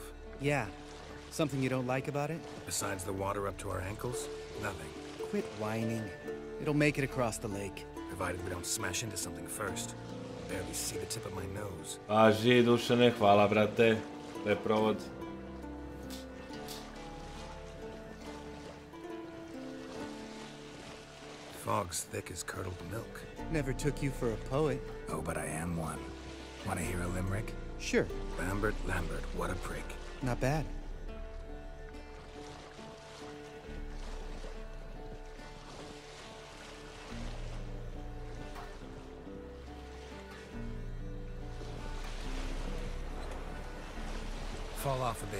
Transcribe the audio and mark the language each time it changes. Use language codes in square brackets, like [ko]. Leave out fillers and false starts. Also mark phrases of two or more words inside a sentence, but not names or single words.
[en] Yeah. Something you don't like about it? Besides the water up to our ankles? Nothing. Quit whining. It'll make it across the lake. Provided we don't smash into something first. Barely see the tip of my nose. [sr] Paži, Dušane, hvala, brate. To je provod. [en] Fog's thick as curdled milk. Never took you for a poet. Oh, but I am one. Want to hear a limerick? Sure. Lambert, what a prick. Not bad. Fall off a bit.